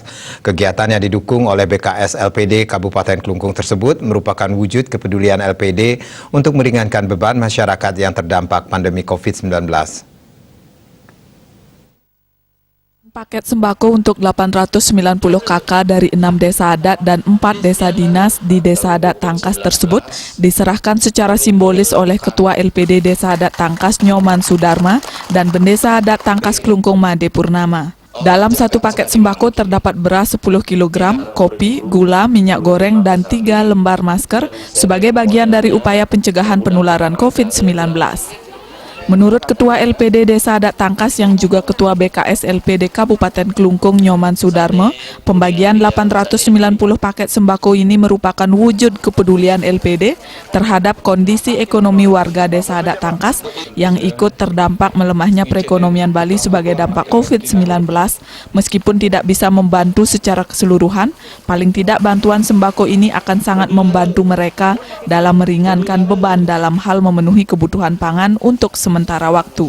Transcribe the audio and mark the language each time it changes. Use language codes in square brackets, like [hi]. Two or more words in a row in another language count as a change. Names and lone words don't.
[id] Kegiatan yang didukung oleh BKS LPD Kabupaten Kelungkung tersebut merupakan wujud kepedulian LPD untuk meringankan beban masyarakat yang terdampak pandemi COVID-19. Paket sembako untuk 890 KK dari 6 desa adat dan 4 desa dinas di Desa Adat Tangkas tersebut diserahkan secara simbolis oleh Ketua LPD Desa Adat Tangkas Nyoman Sudarma dan Bendesa Adat Tangkas Kelungkung Made Purnama. Dalam satu paket sembako terdapat beras 10 kg, kopi, gula, minyak goreng, dan 3 lembar masker sebagai bagian dari upaya pencegahan penularan COVID-19. Menurut Ketua LPD Desa Adat Tangkas yang juga Ketua BKS LPD Kabupaten Kelungkung Nyoman Sudarma, pembagian 890 paket sembako ini merupakan wujud kepedulian LPD terhadap kondisi ekonomi warga Desa Adat Tangkas yang ikut terdampak melemahnya perekonomian Bali sebagai dampak COVID-19. Meskipun tidak bisa membantu secara keseluruhan, paling tidak bantuan sembako ini akan sangat membantu mereka dalam meringankan beban dalam hal memenuhi kebutuhan pangan untuk sementara waktu.